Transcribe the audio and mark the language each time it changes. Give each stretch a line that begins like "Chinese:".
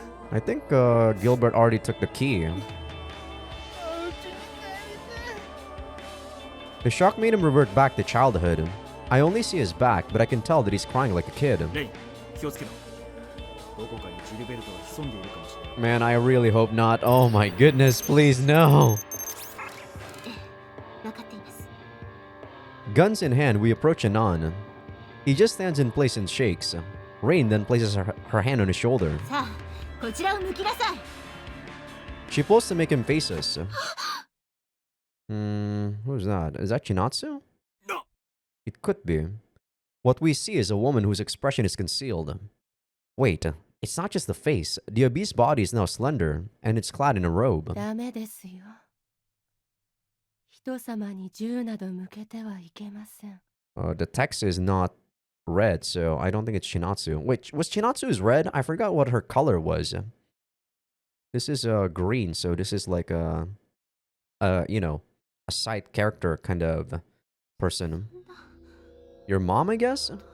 English: I think Gilbert already took the key. The shock made him revert back to childhood. I only see his back, but I can tell that he's crying like a kid.
Japanese: レイ、気をつけろ。どこかにジルベルトが潜んでいるかもしれない。
English: Man, I really hope not. Oh my goodness, please no.
Japanese: 分かっています。
English: Guns in hand, we approach Anan. He just stands in place and shakes. Rain then places her hand on his shoulder.
Japanese: さあ、こちらを向きなさい。
English: She pulls to make him face us. Who's that? Is that Chinatsu? No. It could be. What we see is a woman whose expression is concealed. Wait, it's not just the face. The obese body is now slender, and it's clad in a robe.
Japanese: ダメですよ。人様に銃など向けてはいけません。
English: The text is not red, so I don't think it's Chinatsu. Wait, was Chinatsu's red? I forgot what her color was. This is green, so this is like a side character kind of person. Your mom, I guess?